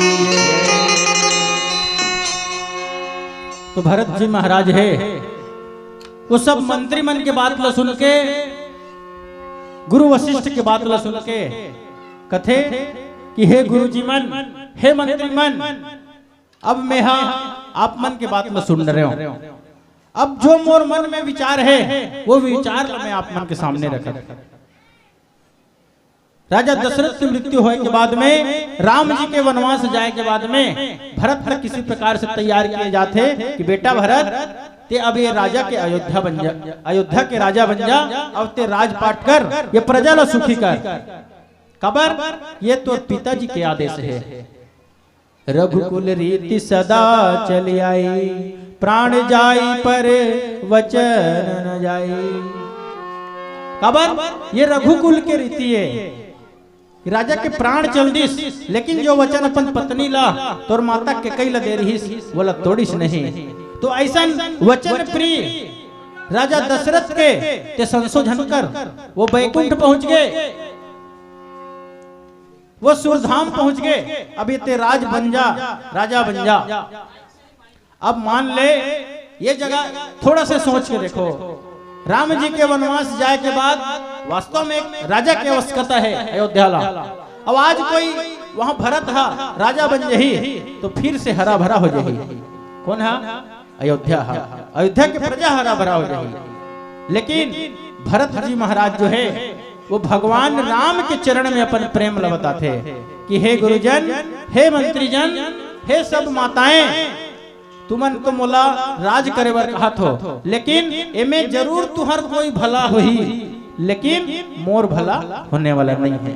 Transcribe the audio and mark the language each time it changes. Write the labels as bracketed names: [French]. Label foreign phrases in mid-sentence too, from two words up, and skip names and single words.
[Chhattisgarhi] तो भरत जी महाराज है वो सब मंत्री मन के बात ला सुन के गुरु वशिष्ठ के बात ला सुन के कथे कि हे गुरु जी मन हे मंत्री मन अब मैं आप मन के बात ला सुन रहे हो अब जो मोर मन में विचार है वो विचार मैं आप मन के सामने रखा राजा दशरथ की मृत्यु होने के बाद में राम जी के वनवास जाए के बाद में भरत ने किसी प्रकार से तैयार किए जाते कि बेटा भरत ते अब ये राजा के अयोध्या बन जा अयोध्या के राजा बन जा अब ते राजपाट कर ये प्रजा ला सुखी कर कबर ये तो पिताजी के आदेश है [Awadhi] रघुकुल रीति सदा चली आई प्राण जाई पर वचन न जाई [Chhattisgarhi] कबर ये रघुकुल के रीति है राजा के प्राण चल दिस लेकिन जो वचन अपन पत्नी ला तोर माता के कई ला दे रही बोला तोड़िस नहीं तो ऐसा वचन प्रिय राजा दशरथ के ते संशोधन कर वो बैकुंठ पहुंच गए वो सुरधाम पहुंच गए। अब ये ते राज बन जा, राजा बन जा। अब मान ले ये जगह थोड़ा से सोच के देखो, राम जी के वनवास जाए के बाद वास्तव में एक राजा की आवश्यकता है अयोध्या ला। अब आज कोई वहां भरत हा राजा बन जही तो फिर से हरा भरा हो जाही। कौन है? अयोध्या हा। अयोध्या की प्रजा हरा भरा हो जाही। लेकिन भरत जी महाराज जो है वो भगवान राम के चरण में अपन प्रेम लबता थे कि हे गुरुजन, हे मंत्रीजन, हे सब माताएं, तुमन तो मोला राज करे बर कहा थो, लेकिन एमे जरूर तुहर कोई भला होही, लेकिन मोर भला होने वाला नहीं है।